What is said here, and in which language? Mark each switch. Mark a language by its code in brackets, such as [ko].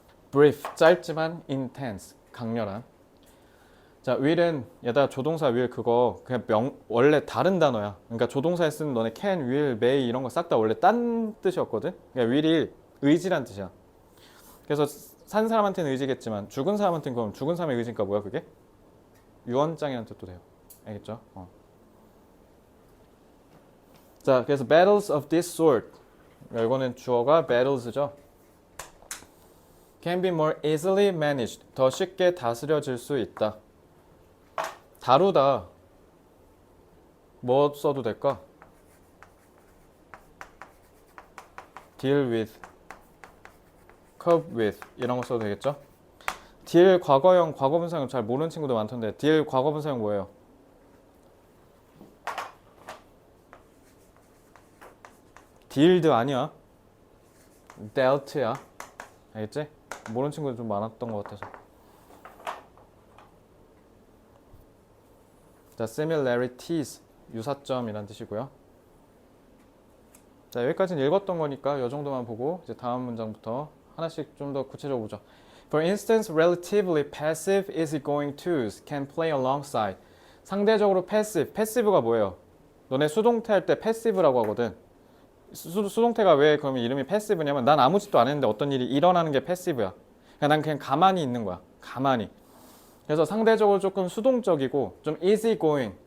[ko] brief, 짧지만 intense, 강렬한. 자, will은 얘들아 조동사 will 그거 그냥 원래 다른 단어야. 그러니까 조동사에 쓰는 너네 can, will, may 이런 거 싹 다 원래 딴 뜻이었거든. 그러니까 will이 의지란 뜻이야. 그래서 산 사람한테는 의지겠지만 죽은 사람한테는 그럼 죽은 사람의 의지니까 뭐야 그게? 유언장이라는 뜻도 돼요. 알겠죠? 자, 그래서 [en] battles of this sort. [ko] 이거는 주어가 battles죠. [en] can be more easily managed. [ko] 더 쉽게 다스려질 수 있다. 다루다. 뭐 써도 될까? deal with, cope with 이런 거 써도 되겠죠? deal 과거형, 과거분사형 잘 모르는 친구들 많던데 deal 과거분사형 뭐예요? dealed 아니야. dealt야. 알겠지? 모르는 친구들 좀 많았던 것 같아서. 자, similarities 유사점이란 뜻이고요. 자, 여기까지는 읽었던 거니까 이 정도만 보고 이제 다음 문장부터 하나씩 좀 더 구체적으로 보죠. [en] For instance, relatively passive easygoing twos can play alongside. [ko] 상대적으로 passive, passive가 뭐예요? 너네 수동태 할 때 passive라고 하거든. 수동태가 왜 그러면 이름이 passive냐면 난 아무 짓도 안 했는데 어떤 일이 일어나는 게 passive야. 그러니까 난 그냥 가만히 있는 거야. 가만히. 그래서 상대적으로 조금 수동적이고 좀 easygoing.